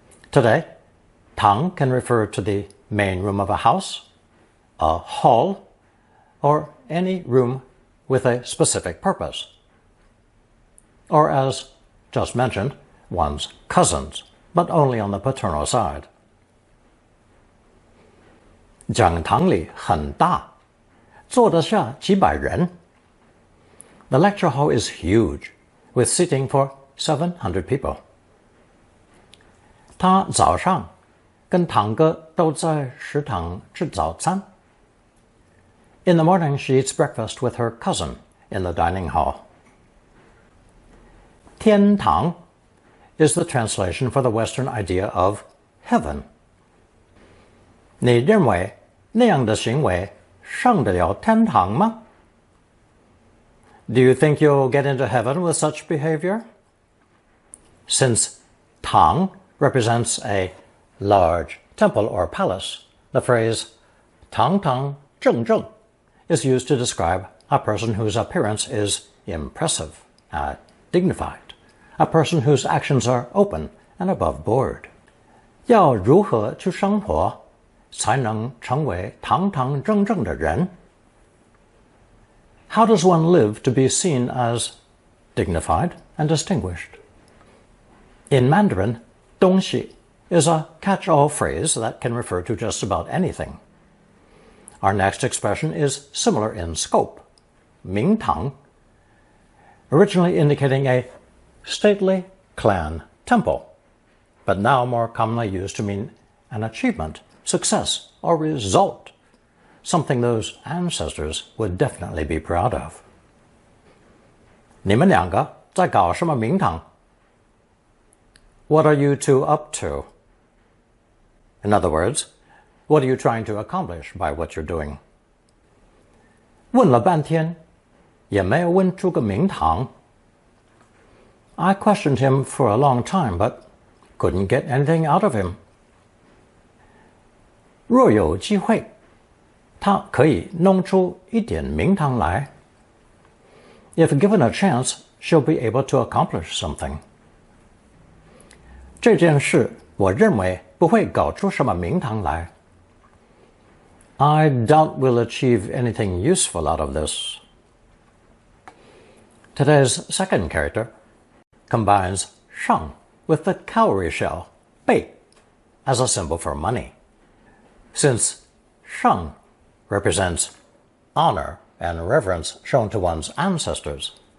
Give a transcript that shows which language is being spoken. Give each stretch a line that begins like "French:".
English: Today, tang can refer to the main room of a house, a hall, or any room with a specific purpose. Or, as just mentioned, one's cousins, but only on the paternal side.
Chinese: 讲堂里很大，坐得下几百人。
English: The lecture hall is huge, with seating for 700 people.
Chinese: 他早上跟堂哥都在食堂吃早餐。
English: In the morning, she eats breakfast with her cousin in the dining hall. 天堂 is the translation for the Western idea of heaven.
Chinese: 你认为那样的行为上得了天堂吗?
English: Do you think you'll get into heaven with such behavior? Since tang represents a large temple or palace, the phrase tang tang zheng zheng is used to describe a person whose appearance is impressive, dignified, a person whose actions are open and above board.
Chinese: 要如何去生活才能成为堂堂正正的人?
English: How does one live to be seen as dignified and distinguished? In Mandarin, 东西 is a catch-all phrase that can refer to just about anything. Our next expression is similar in scope, 明堂, originally indicating a stately clan temple, but now more commonly used to mean an achievement, success, or result, something those ancestors would definitely be proud of.
Chinese: 你们两个在搞什么名堂?
English: What are you two up to? In other words, what are you trying to accomplish by what you're doing?
Chinese: 问了半天，也没有问出个名堂。
English: I questioned him for a long time, but couldn't get anything out of him.
Chinese: 若有机会，他可以弄出一点名堂来。
English: If given a chance, she'll be able to accomplish something.
Chinese: 这件事，我认为不会搞出什么名堂来。
English: I doubt we'll achieve anything useful out of this. Today's second character combines shang with the cowrie shell, bei, as a symbol for money. Since shang represents honor and reverence shown to one's ancestors,